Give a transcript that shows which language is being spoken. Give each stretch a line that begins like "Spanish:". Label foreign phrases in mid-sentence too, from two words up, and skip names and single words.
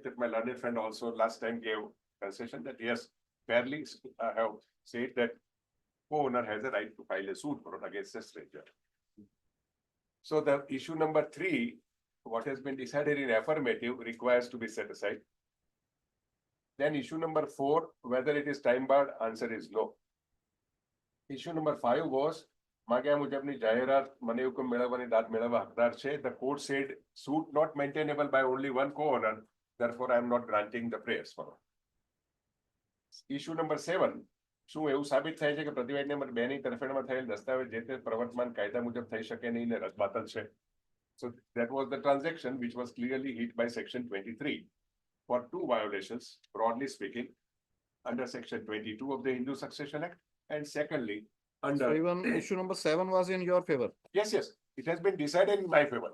English: That my learned friend also last time gave concession that yes, fairly have said that co-owner has a right to file a suit against a stranger. So the issue number 3, what has been decided in affirmative, requires to be set aside. Then issue number 4, whether it is time barred, answer is no. Issue number 5 was
Gujarati: માગ્યા મુજબની જાહેરાત મને હુકમ મેળવવાની દાદ મેળવવા હકદાર છે.
English: The court said suit not maintainable by only one co-owner, therefore I am not granting the prayers for it. Issue number 7,
Gujarati: શું એવું સાબિત થાય છે કે પ્રતિવાદી નંબર 2 ની તરફેણમાં થયેલ દસ્તાવેજ જે તે પ્રવર્તમાન કાયદા મુજબ થઈ શકે નહીં ને રદબાતલ છે.
English: So that was the transaction which was clearly hit by section 23 for 2 violations, broadly speaking, under section 22 of the Hindu Succession Act, and secondly under So even issue number 7 was in your favor. Yes, it has been decided in my favor.